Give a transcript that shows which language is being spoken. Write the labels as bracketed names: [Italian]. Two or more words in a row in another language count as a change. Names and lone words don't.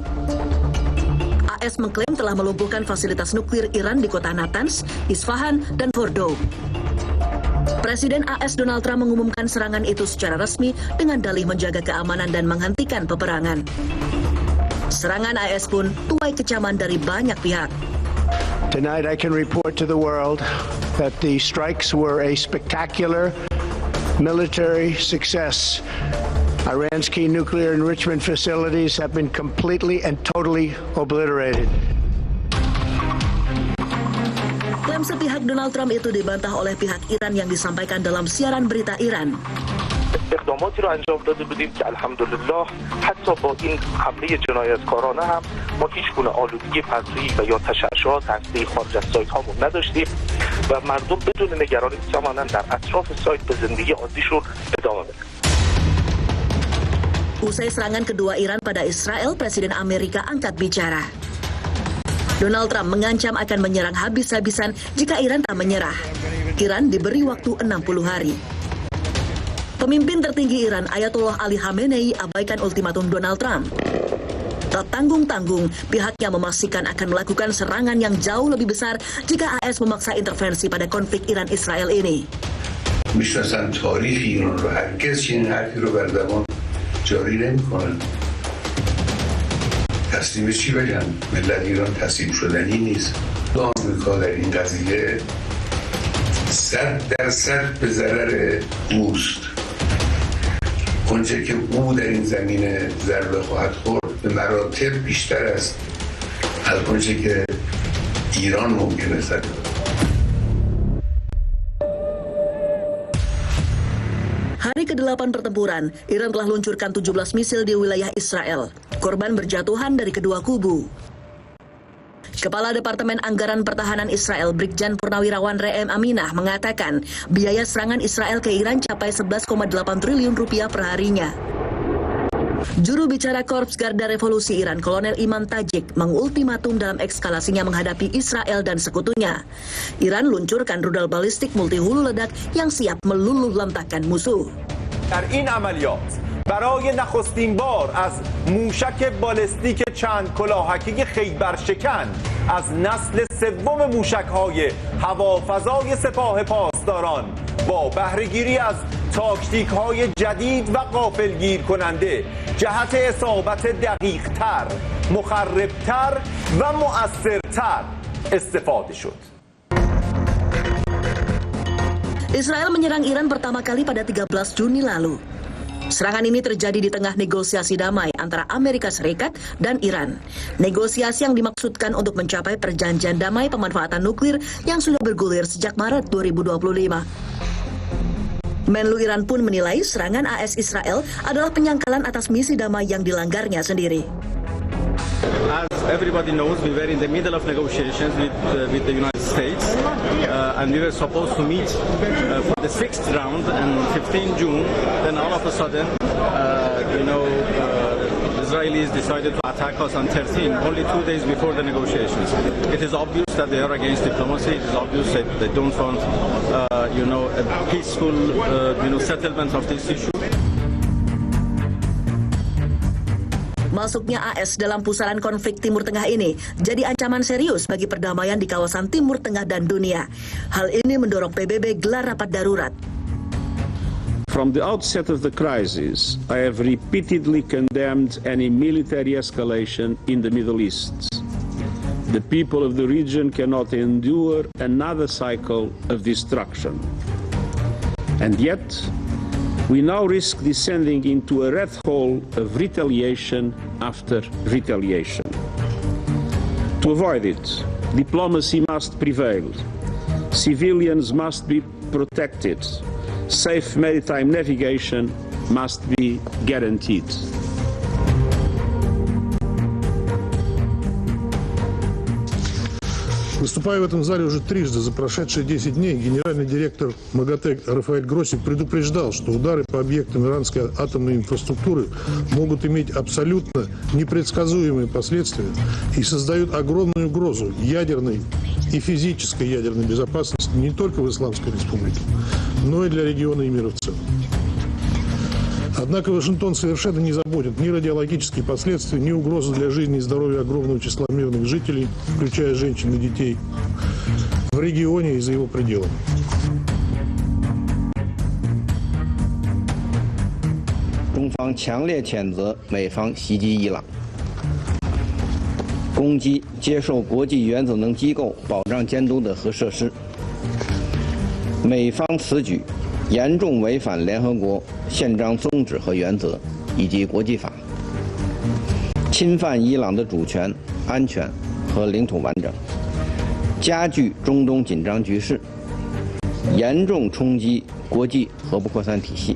[Indonesian] AS mengklaim telah melumpuhkan fasilitas nuklir Iran di kota Natanz, Isfahan, dan Fordow. Presiden AS Donald Trump mengumumkan serangan itu secara resmi dengan dalih menjaga keamanan dan menghentikan peperangan. Serangan AS pun tuai kecaman dari banyak pihak. [English] Tonight I can report to the world that the strikes were a spectacular military success. Iran's key nuclear enrichment facilities have been completely and totally obliterated. [Indonesian] Klaim sepihak Donald Trump itu dibantah oleh pihak Iran yang disampaikan dalam siaran berita Iran. [Persian] اقداماتی رو انجام داده بودیم که الحمدلله حتی با این حمله جنایتکارانه هم ما هیچ گونه آلودگی فضایی و یا تشعشعات هسته‌ای خارج از سایت هامون نداشتیم و مردم بدون نگرانی می‌توانند در اطراف سایت به زندگی عادیشون ادامه بدن. [Indonesian] Usai serangan kedua Iran pada Israel, Presiden Amerika angkat bicara. Donald Trump mengancam akan menyerang habis-habisan jika Iran tak menyerah. Iran diberi waktu 60 hari. Pemimpin tertinggi Iran, Ayatollah Ali Khamenei, abaikan ultimatum Donald Trump. Tak tanggung-tanggung, pihaknya memastikan akan melakukan serangan yang jauh lebih besar jika AS memaksa intervensi pada konflik Iran-Israel ini. [Persian] میشناسن تاریخ ایران رو هرگز چنین حرفی رو بر زبان جاری نمی‌کنن. تسلیم چی بگن؟ ملت ایران تسلیم شدنی نیست. آمریکا در این قضیه 100% به ضرر اوست. اونچه که او در این زمینه ضربه خواهد خورد به مراتب بیشتر است از اونچه که ایران ممکنه زده. [Indonesian] Hari ke-8 pertempuran, Iran telah luncurkan 17 misil di wilayah Israel. Korban berjatuhan dari kedua kubu. Kepala Departemen Anggaran Pertahanan Israel, Brigjen Purnawirawan Re'em Aminah, mengatakan biaya serangan Israel ke Iran capai 11,8 triliun rupiah per harinya. Juru bicara Korps Garda Revolusi Iran, Kolonel Iman Tajik, mengultimatum dalam ekskalasinya menghadapi Israel dan sekutunya. Iran luncurkan rudal balistik multi hulu ledak yang siap meluluh lantakkan musuh. [Persian] در این عملیات برای نخستین بار از موشک بالستیک چند کلاهکی خیبرشکن از نسل سوم موشک‌های هوافضای سپاه پاسداران با بهره‌گیری از تاکتیک‌های جدید و غافلگیر کننده جهت اصابت دقیق‌تر، مخرب‌تر و مؤثرتر استفاده شد. [Indonesian] Israel menyerang Iran pertama kali pada 13 Juni lalu. Serangan ini terjadi di tengah negosiasi damai antara Amerika Serikat dan Iran. Negosiasi yang dimaksudkan untuk mencapai perjanjian damai pemanfaatan nuklir yang sudah bergulir sejak Maret 2025. Menlu Iran pun menilai serangan AS Israel adalah penyangkalan atas misi damai yang dilanggarnya sendiri. [English] As everybody knows, we were in the middle of negotiations with the United States, and we were supposed to meet for the 6th round on 15 June. Then all of a sudden, Israelis decided to attack us on 13, only 2 days before the negotiations. It is obvious that they are against diplomacy. It is obvious that they don't want, a peaceful, settlement of this issue. [Indonesian] Masuknya AS dalam pusaran konflik Timur Tengah ini jadi ancaman serius bagi perdamaian di kawasan Timur Tengah dan dunia. Hal ini mendorong PBB gelar rapat darurat. [English] From the outset of the crisis, I have repeatedly condemned any military escalation in the Middle East. The people of the region cannot endure another cycle of destruction. And yet, We now risk descending into a rat hole of retaliation after retaliation. To avoid it, diplomacy must prevail. Civilians must be protected. Safe maritime navigation must be guaranteed. [Russian] Выступая в этом зале уже трижды за прошедшие 10 дней, генеральный директор МАГАТЭ Рафаэль Гроссик предупреждал, что удары по объектам иранской атомной инфраструктуры могут иметь абсолютно непредсказуемые последствия и создают огромную угрозу ядерной и физической ядерной безопасности не только в Исламской Республике, но и для региона и мира в целом. Однако Вашингтон совершенно не заботит ни радиологические последствия, ни угрозы для жизни и здоровья огромного числа мирных жителей, включая женщин и детей, в регионе и за его пределами. [Chinese] 中方强烈谴责美方袭击伊朗，攻击接受国际原子能机构保障监督的核设施。美方此举严重违反联合国宪章宗旨和原则以及国际法，侵犯伊朗的主权、安全和领土完整，加剧中东紧张局势，严重冲击国际核不扩散体系。